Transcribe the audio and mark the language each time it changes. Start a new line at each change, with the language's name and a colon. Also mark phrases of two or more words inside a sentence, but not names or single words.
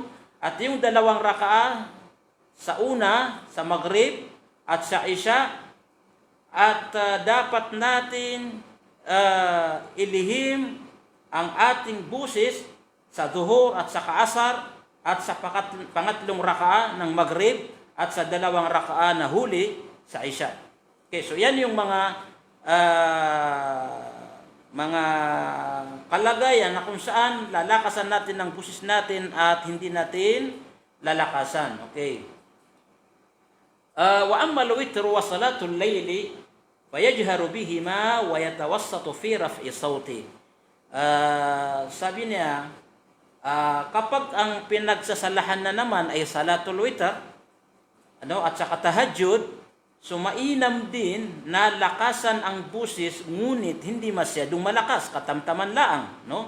Filipino: At yung dalawang raka'a sa una, sa Maghrib at sa Isha, at dapat natin ilihim ang ating busis sa Duhur at sa Asar at sa pangatlong raka'a ng Maghrib at sa dalawang raka'a na huli sa Isha. Okay, so yan yung mga kalagayan na kung saan lalakasan natin ang busis natin at hindi natin lalakasan. Okay.
Arabic: وأما الوتر وصلاة الليل فيجهر بهما ويتوسط في رفع الصوت.
Filipino: Sabi niya, kapag ang pinagsasalahan na naman ay
Arabic: صلاة الوتر,
Filipino: at saka tahajjud, so mainam din na lakasan ang busis ngunit hindi masyadong malakas, katamtaman laang, no?